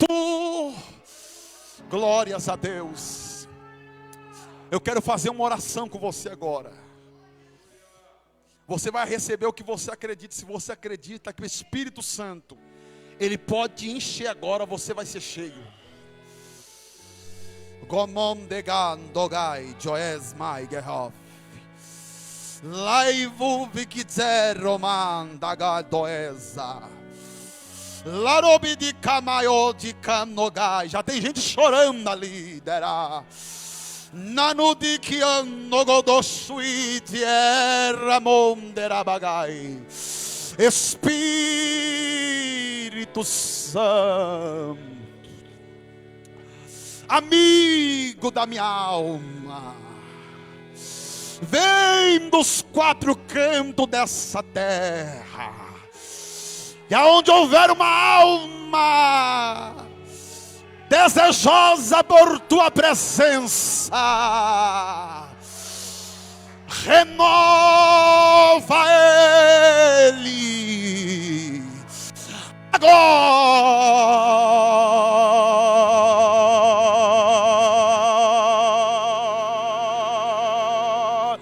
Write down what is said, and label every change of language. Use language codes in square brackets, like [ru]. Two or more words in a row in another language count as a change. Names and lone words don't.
[pt] Glórias a Deus. Eu quero fazer uma oração com você agora. Você vai receber o que você acredita. Se você acredita que o Espírito Santo, Ele pode te encher agora, você vai ser cheio. Gomom degan dogai joes mai gehof. Laivu vikitzer roman dagadoeza. Larobi de camaio de canogai. Já tem gente chorando ali, derá. Nanudi que anogodosuiti eramonderabagay. Espírito Santo, amigo da minha alma, vem dos quatro cantos dessa terra, e aonde houver uma alma desejosa por tua presença, renova ele agora.